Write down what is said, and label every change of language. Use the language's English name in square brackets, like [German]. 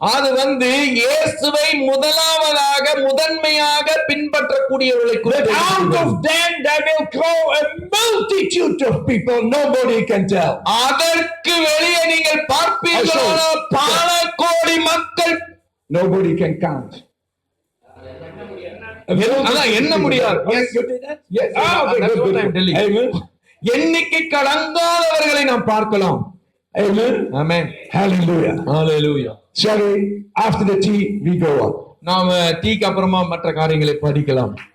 [Tamil] அது இயேசுவை முதன்மையாக பின்பற்றக்கூடியவர்களை [English] But [Tamil] குறித்து [English] out of them there will grow a multitude of people nobody can tell. [Tamil] அதற்கு வெளியே நீங்கள் பார்ப்பீர்களானால் பல கோடி மக்கள் [English] Nobody can count. [Tamil] அதான் எண்ண முடியாது. [English] Yes, you did that? Yes. Okay, That's good, what I'm good. telling you. Amen. [Tamil] எண்ணிக்கைக்கு அடங்காதவர்களை நாம் பார்க்கலாம். [English] Amen. Amen. Hallelujah. Hallelujah. Sorry, after the tea we go on. [Tamil] நாம டீக்கு அப்புறமா மற்ற காரியங்களை படிக்கலாம்.